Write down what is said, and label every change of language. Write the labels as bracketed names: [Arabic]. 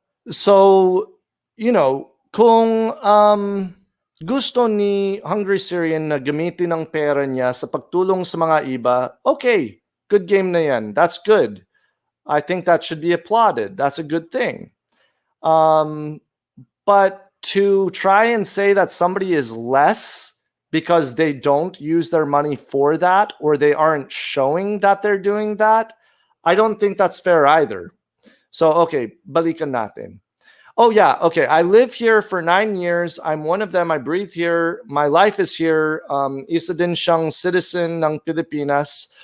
[Filipino] So, kung gusto ni Hungry Syrian na gamitin ng pera niya sa pagtulong sa mga iba, okay, good game na yan. [English] That's good. I think that should be applauded. That's a good thing. But to try and say that somebody is less because they don't use their money for that, or they aren't showing that they're doing that, I don't think that's fair either. So, okay, [Filipino] balikan natin. [English] Oh yeah, okay, I live here for 9 years. I'm one of them. I breathe here. My life is here. [Filipino] Isa din siyang citizen ng Pilipinas.